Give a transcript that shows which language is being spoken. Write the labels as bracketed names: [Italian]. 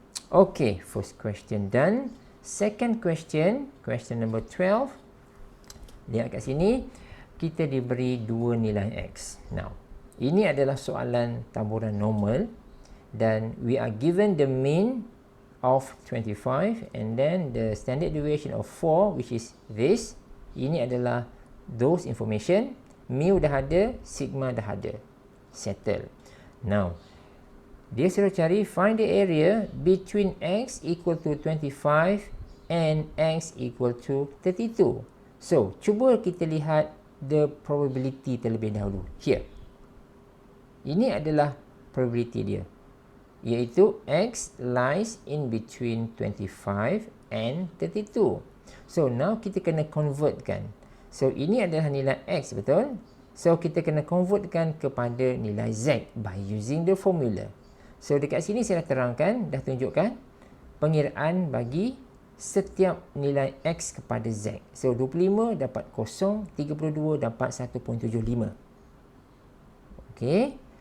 [English] Okay, first question done. Second question, question number 12. [Malay] Lihat kat sini, kita diberi dua nilai X. Now, ini adalah soalan taburan normal. [English] Dan we are given the mean of 25 and then the standard deviation of 4, which is this. [Malay] Ini adalah [English] those information. [Malay] Mu dah ada, sigma dah ada. Settle. [English] Now, [Malay] dia suruh cari [English] find the area between X equal to 25 and X equal to 32. [Malay] So, cuba kita lihat [English] the probability [Malay] terlebih dahulu. Here. Ini adalah probability dia. [English] Iaitu X lies in between 25 and 32. [Malay] So, now kita kena convertkan. So, ini adalah nilai X, betul? So, kita kena convertkan kepada nilai Z [English] by using the formula. [Malay] So, dekat sini saya dah terangkan, dah tunjukkan pengiraan bagi setiap nilai X kepada Z. So, 25 dapat 0, 32 dapat 1.75. Okay.